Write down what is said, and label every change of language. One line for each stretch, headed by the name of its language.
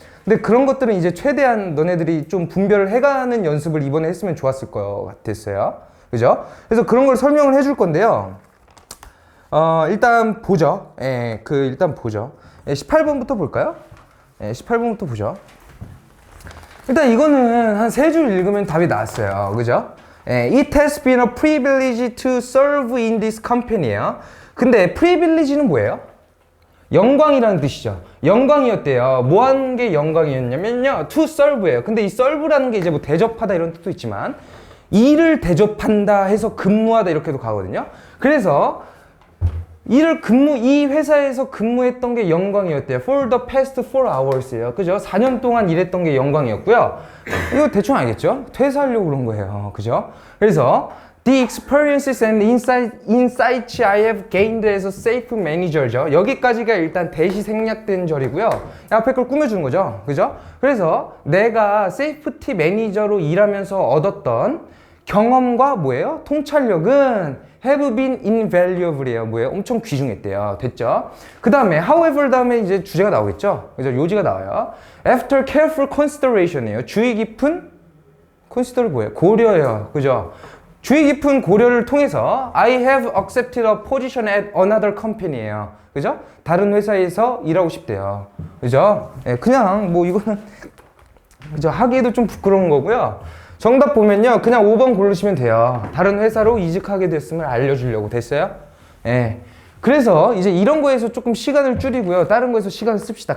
Korean: 근데 그런 것들은 이제 최대한 너네들이 좀 분별을 해가는 연습을 이번에 했으면 좋았을 것 같았어요. 그죠? 그래서 그런 걸 설명을 해줄 건데요. 일단 보죠. 일단 보죠. 18번부터 볼까요? 18번부터 보죠. 일단 이거는 한 3줄 읽으면 답이 나왔어요. 그죠?
English: It has been a privilege to serve in this company예요.
Korean: 근데 privilege는 뭐예요? 영광이라는 뜻이죠. 영광이었대요. 뭐 하는 게 영광이었냐면요, to serve예요. 근데 이 serve라는 게 이제 뭐 대접하다 이런 뜻도 있지만, 일을 대접한다 해서 근무하다 이렇게도 가거든요. 그래서 이 회사에서 근무했던 게 영광이었대요.
English: For the past 4 hours예요.
Korean: 그죠? 4년 동안 일했던 게 영광이었고요. 이거 대충 알겠죠? 퇴사하려고 그런 거예요. 그죠? 그래서
English: The experiences and insights I have gained as a safe manager죠.
Korean: 여기까지가 일단 대시 생략된 절이고요. 앞에 걸 꾸며주는 거죠. 그죠? 그래서 내가 세이프티 매니저로 일하면서 얻었던 경험과 뭐예요? 통찰력은
English: have been invaluable이에요.
Korean: 뭐예요? 엄청 귀중했대요. 됐죠? 그 다음에 however 다음에 이제 주제가 나오겠죠? 그죠? 요지가 나와요.
English: After careful consideration이에요.
Korean: 주의 깊은 consider 뭐예요? 고려예요. 그죠? 주의 깊은 고려를 통해서
English: I have accepted a position at another company예요.
Korean: 그죠? 다른 회사에서 일하고 싶대요. 그죠? 예, 그냥 뭐 이거는 그죠? 하기에도 좀 부끄러운 거고요. 정답 보면요. 그냥 5번 고르시면 돼요. 다른 회사로 이직하게 됐음을 알려주려고. 됐어요? 예. 그래서 이제 이런 거에서 조금 시간을 줄이고요. 다른 거에서 시간을 씁시다.